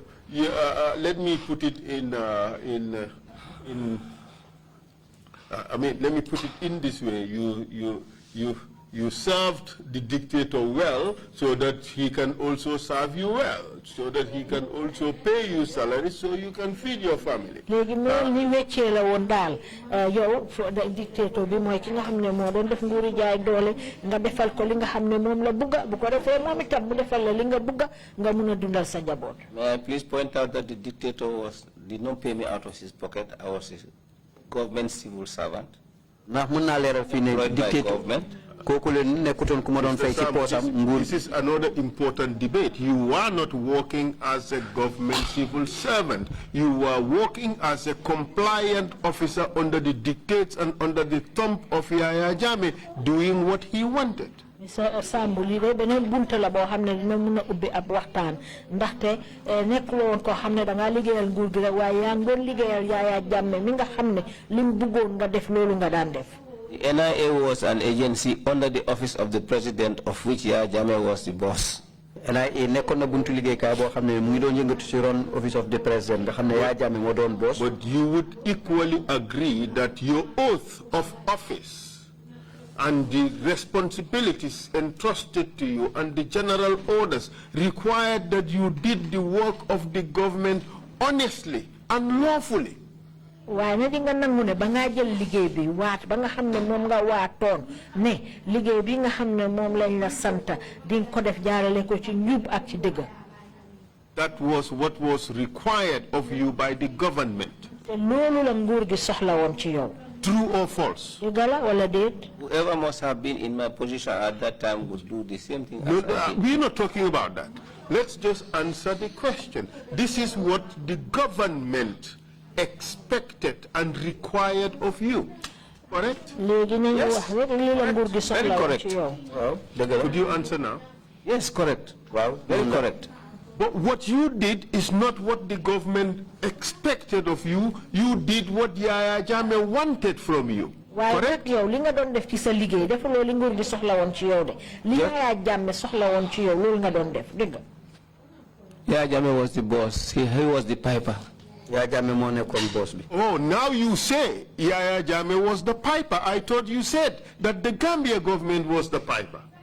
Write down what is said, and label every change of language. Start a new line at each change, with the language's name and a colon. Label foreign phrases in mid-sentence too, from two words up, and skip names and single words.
English: Yeah, let me put it let me put it in this way. You served the dictator well, so that he can also serve you well, so that he can also pay you salary, so you can feed your family.
Wolof: Dictator bi moy ki nga xamne mo doon def nguuri jaay doole nga defal ko li nga xamne mom la bëgga bu ko defé mom itam mu defal la li nga bëgga nga mëna dundal sa jabot.
English: May I please point out that the dictator did not pay me out of his pocket. I was a government civil servant. Government. This is another important debate. You are not working as a government civil servant. You are working as a compliant officer under the dictates and under the thumb of Yaya Jammeh, doing what he wanted. Mr.
Wolof: Sambou li de benen bunta la bo xamne dina mëna ubbi ab waxtaan ndaxte nekul won ko xamne da nga liggéeyal nguur gi waaye yaa ngon liggéeyal Yaya Jammeh mi nga xamne lim bëggoon nga def loolu nga daan def.
English: The NIA was an agency under the office of the president, of which Yaya Jammeh was the boss.
Wolof: NIA nekkoon na buntu liggéeykaay boo xam ne mu ngi doon yëngatu ci ron
English: office of the president
Wolof: nga xam ne Yaya Jammeh moo doon boss.
English: But you would equally agree that your oath of office and the responsibilities entrusted to you and the general orders required that you did the work of the government honestly and lawfully.
Wolof: Waaye na di nga nangu ne ba nga jël liggéey bi waat ba nga xam ne moom nga waatoon ne liggéey bi nga xam ne moom lañ la sant di ko def jaarale ko ci njub ak ci dëgg.
English: That was what was required of you by the government.
Wolof: Te loolu la nguur gi soxla woon ci yow.
English: True or false? Whoever must have been in my position at that time would do the same thing. No, we're not talking about that. Let's just answer the question. This is what the government expected and required of you. Correct? Yes. Very correct. Could you answer now? Yes, correct. Wow, very correct. But what you did is not what the government expected of you. You did what Yaya Jammeh wanted from you. Correct?
Wolof: Yow li nga doon def ci sa liggéey dafa lo li nguur gi soxla woon ci yow de. Li Yaya Jammeh soxla woon ci yow loolu nga doon def, dëgg.
English: Yaya Jammeh was the boss. He was the piper.
Wolof: Yaya Jammeh moo nekkoon boss bi.
English: Oh, now you say Yaya Jammeh was the piper. I thought you said that the Gambia government was the piper.